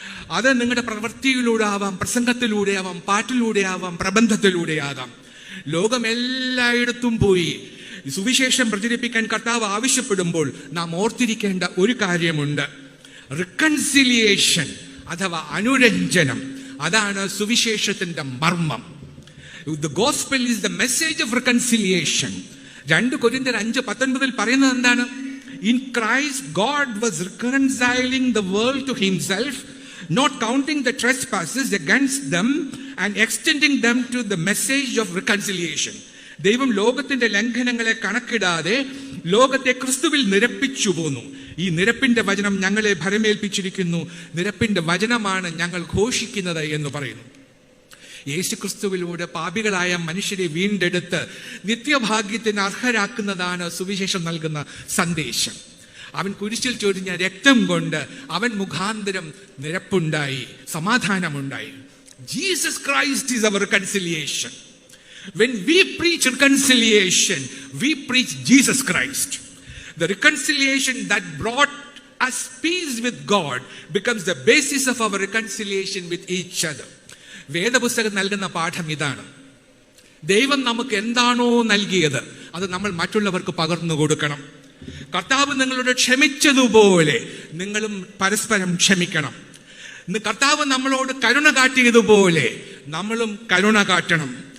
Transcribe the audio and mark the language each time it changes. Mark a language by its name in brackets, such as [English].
[Malayalam] അത് നിങ്ങളുടെ പ്രവൃത്തിയിലൂടെ ആവാം, പ്രസംഗത്തിലൂടെ ആവാം, പാട്ടിലൂടെ ആവാം, പ്രബന്ധത്തിലൂടെ ആകാം. ലോകമെല്ലായിടത്തും പോയി സുവിശേഷം പ്രചരിപ്പിക്കാൻ കർത്താവ് ആവശ്യപ്പെടുമ്പോൾ നാം ഓർത്തിരിക്കേണ്ട ഒരു കാര്യമുണ്ട്. റിക്കൺസിലിയേഷൻ അഥവാ അനുരഞ്ജനം, അതാണ് സുവിശേഷത്തിന്റെ മർമ്മം. [English] The gospel is the message of reconciliation. [Malayalam] 2 Corinthians 5:19 പറയുന്നത് എന്താണ്? [English] In Christ God was reconciling the world to himself, not counting the trespasses against them and extending them to the message of reconciliation. [Malayalam] ദൈവം ലോകത്തിന്റെ ലംഘനങ്ങളെ കണക്കിടാതെ ലോകത്തെ ക്രിസ്തുവിൽ നിരപ്പിച്ചു പോന്നു. ഈ നിരപ്പിന്റെ വചനം ഞങ്ങളെ ഭരമേൽപ്പിച്ചിരിക്കുന്നു. നിരപ്പിന്റെ വചനമാണ് ഞങ്ങൾ ഘോഷിക്കുന്നത് എന്ന് പറയുന്നു. യേശുക്രിസ്തുവിലൂടെ പാപികളായ മനുഷ്യരെ വീണ്ടെടുത്ത് നിത്യഭാഗ്യത്തിന് അർഹരാക്കുന്നതാണ് സുവിശേഷം നൽകുന്ന സന്ദേശം. അവൻ കുരിശിൽ ചൊരിഞ്ഞ രക്തം കൊണ്ട് അവൻ മുഖാന്തരം നിരപ്പുണ്ടായി, സമാധാനമുണ്ടായി. [English] Jesus Christ is our reconciliation. When we preach reconciliation, we preach Jesus Christ. The reconciliation that brought us peace with God becomes the basis of our reconciliation with each other. [Malayalam] വേദപുസ്തകം നൽകുന്ന പാഠം ഇതാണ്: ദൈവം നമുക്ക് എന്താണോ നൽകിയത് അത് നമ്മൾ മറ്റുള്ളവർക്ക് പകർന്നു കൊടുക്കണം. കർത്താവ് നിങ്ങളോട് ക്ഷമിച്ചതുപോലെ നിങ്ങളും പരസ്പരം ക്ഷമിക്കണം. കർത്താവ് നമ്മളോട് കരുണ കാട്ടിയതുപോലെ നമ്മളും കരുണ കാട്ടണം.